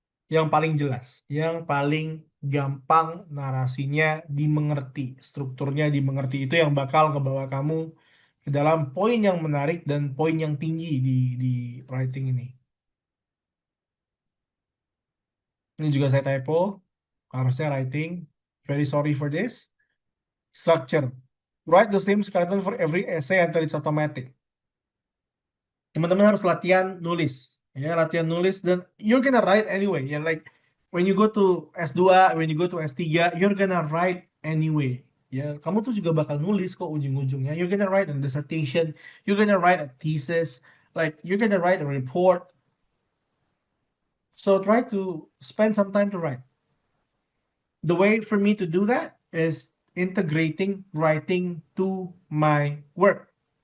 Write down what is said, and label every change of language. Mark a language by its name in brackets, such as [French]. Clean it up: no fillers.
[Indonesian] Yang paling jelas, yang paling gampang narasinya dimengerti, strukturnya dimengerti itu yang bakal ngebawa kamu ke dalam poin yang menarik dan poin yang tinggi di writing ini. Ini juga saya typo, harusnya writing. [English] Very sorry for this. Structure. Write the same skeleton for every essay until it's automatic. [Indonesian] Teman-teman harus latihan nulis. Ya, latihan nulis dan [English] you're gonna write anyway. Ya, like when you go to S2, when you go to S3, you're gonna write anyway. [Indonesian] Ya, kamu tuh juga bakal nulis kok ujung-ujungnya. [English] You're gonna write a dissertation, you're gonna write a thesis, like you're gonna write a report. So try to spend some time to write. The way for me to do that is integrating writing to my work.